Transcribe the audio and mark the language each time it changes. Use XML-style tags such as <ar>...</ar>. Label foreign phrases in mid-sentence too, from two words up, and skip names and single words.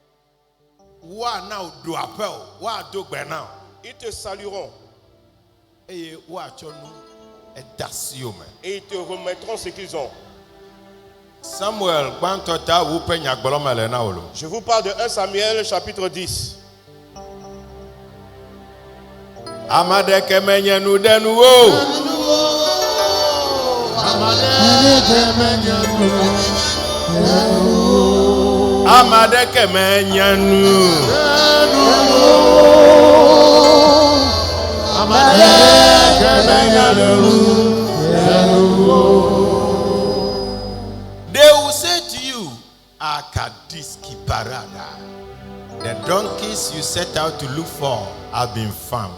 <fr>Ils te salueront. Et ils te remettront ce qu'ils ont. Samuel, je vous parle de 1 Samuel chapitre 10.</fr> <ee>Amadeke menyanu denuwo. Amadeke menyanu.</ee> <en>They will say to you, Akadiski Parada. The donkeys you set out to look for have been found.</en>